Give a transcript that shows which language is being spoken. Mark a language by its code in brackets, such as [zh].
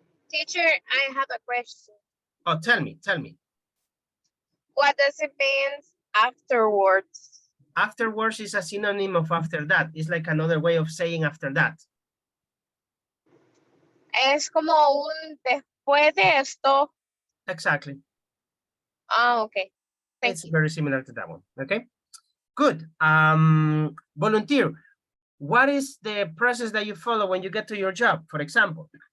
[en] Teacher, I have a question. Oh, tell me. What does it mean Afterwards. Afterwards is a synonym of after that. It's like another way of saying after that. [es] Es como un después de esto. [en] Exactly. Ah, okay. Thank It's you. very similar to that one. Okay. Good. Volunteer. What is the process that you follow when you get to your job, for example?